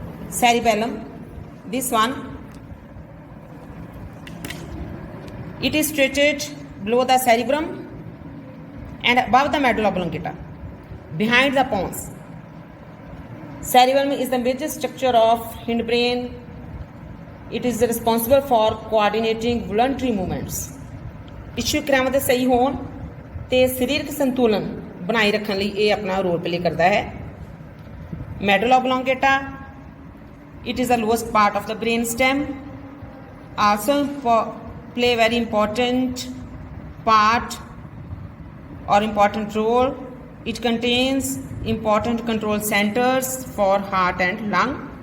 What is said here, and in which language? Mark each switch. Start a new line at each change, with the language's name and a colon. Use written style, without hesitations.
English: Cerebellum, this one, it is situated below the cerebrum and above the medulla oblongata, behind the pons. Cerebellum is the major structure of hindbrain. It is responsible for coordinating voluntary movements.
Punjabi: ਇਛੂ ਕਿਰਿਆਵਾਂ ਦੇ ਸਹੀ ਹੋਣ ਤੇ ਸਰੀਰਕ ਸੰਤੁਲਨ ਬਣਾਈ ਰੱਖਣ ਲਈ ਇਹ ਆਪਣਾ ਰੋਲ ਪਲੇ ਕਰਦਾ ਹੈ।
English: Medulla oblongata, it is the lowest part of the brain stem, also play very important part or important role. It contains important control centers for heart and lung.